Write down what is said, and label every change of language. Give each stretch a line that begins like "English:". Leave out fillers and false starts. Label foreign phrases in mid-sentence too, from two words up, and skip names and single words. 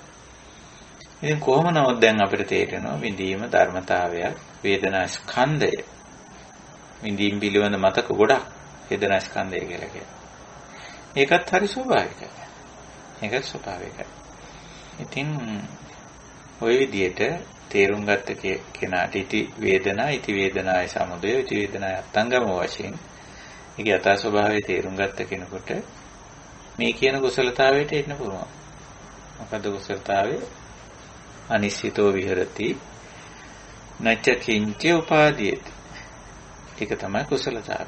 Sinhala: ඉතින් කොහොම නමුත් දැන් අපිට තේරෙනවා විඳීම ධර්මතාවයක්, වේදනා ස්කන්ධය. විඳීම් පිළිබඳ මතක ගොඩක් වේදනා ස්කන්ධය කියලා කියනවා. ඒකත් හරි ස්වභාවිකයි. ඒකත් ස්වභාවිකයි. ඉතින් ওই විදිහට තේරුම් ගත්ත කෙනාට
Pali: ඉති වේදනායි සමුදය, ඉති වේදනායි අත්ංගම
Sinhala: වශයෙන් ඒක යථා ස්වභාවය තේරුම් ගත්ත කෙනෙකුට මේ කියන කුසලතාවයට එන්න පුළුවන්. මොකද කුසලතාවේ
Pali: අනිශ්චිතෝ විහෙරති නච්ච කිංච උපාදීයති.
Sinhala: ඒක තමයි කුසලතාවය.